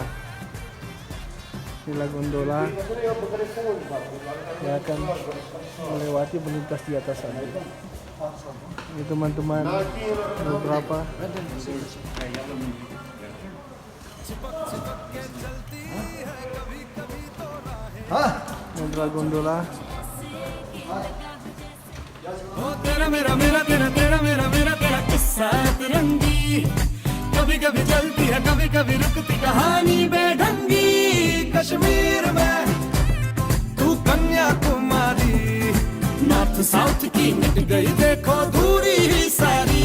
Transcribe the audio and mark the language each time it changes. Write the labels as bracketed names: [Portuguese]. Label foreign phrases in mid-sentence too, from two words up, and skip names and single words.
[Indonesian] Inilah gondola yang akan melewati melintas di atas sana. Ini teman-teman beberapa gondola. [Hindi] तेरा मेरा मेरा तेरा तेरा मेरा मेरा तेरा किस्सा तिरंगी, कभी कभी चलती है कभी कभी रुकती कहानी बेढंगी। कश्मीर में तू कन्याकुमारी, [English] North South [Hindi] की मिट गई देखो दूरी ही सारी।